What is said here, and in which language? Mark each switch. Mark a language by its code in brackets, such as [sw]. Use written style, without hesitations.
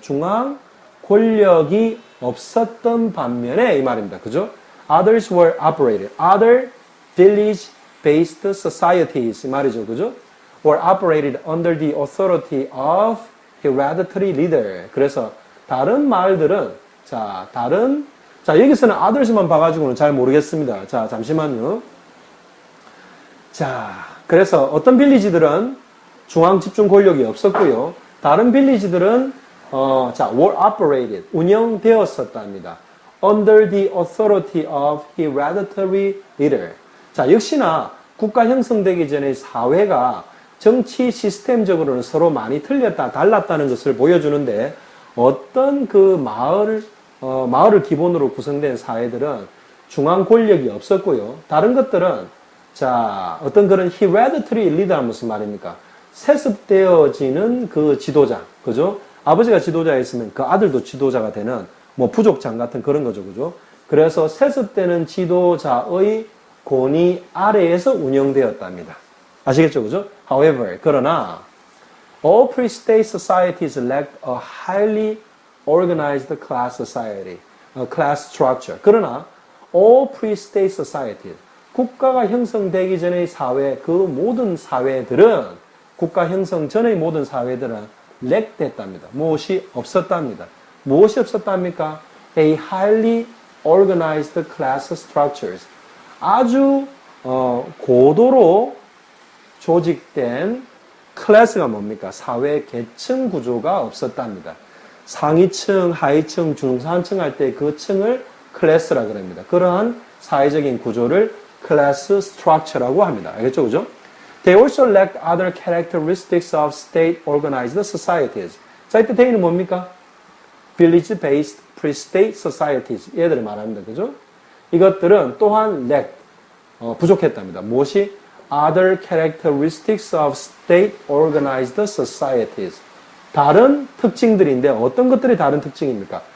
[ko] 중앙 권력이 없었던 반면에 이 말입니다. 그죠? [en] Others were operated. Other village-based societies [ko] 이 말이죠. 그죠? [en] Were operated under the authority of hereditary leader. [ko] 그래서 다른 마을들은 자, 여기서는 others만 봐가지고는 잘 모르겠습니다. 자, 잠시만요. 자, 그래서 어떤 빌리지들은 중앙 집중 권력이 없었고요. 다른 빌리지들은 [en] were operated, [ko] 운영되었었답니다. [en] Under the authority of hereditary leader. [ko] 자, 역시나 국가 형성되기 전에 사회가 정치 시스템적으로는 서로 많이 달랐다는 것을 보여주는데 어떤 그 마을을 기본으로 구성된 사회들은 중앙 권력이 없었고요. 다른 것들은 자, 어떤 그런 [en] hereditary leader [ko] 는 무슨 말입니까? 세습되어지는 그 지도자, 그죠? 아버지가 지도자였으면 그 아들도 지도자가 되는 뭐 부족장 같은 그런 거죠, 그죠? 그래서 세습되는 지도자의 권위 아래에서 운영되었답니다. 아시겠죠, 그죠? [en] However, [ko] 그러나 [en] all pre-state societies lacked a highly organized class society, a class structure. [ko] 그러나 [en] all pre-state societies [ko] 국가가 형성되기 전의 사회, 그 모든 사회들은, 국가 형성 전의 모든 사회들은 렉됐답니다. 무엇이 없었답니다. 무엇이 없었답니까? [en] A highly organized class structures. [ko] 아주 고도로 조직된 클래스가 뭡니까? 사회 계층 구조가 없었답니다. 상위층, 하위층, 중산층 할 때 그 층을 클래스라 그럽니다. 그러한 사회적인 구조를 [en] class structure [ko] 라고 합니다. 알겠죠? 그죠? [en] They also lacked other characteristics of state-organized societies. [ko] 자, 이때 대의는 뭡니까? [en] Village-based pre-state societies. [ko] 얘들을 말합니다. 그죠? 이것들은 또한 lack, 부족했답니다. 무엇이? [en] Other characteristics of state-organized societies. [ko] 다른 특징들인데 어떤 것들이 다른 특징입니까?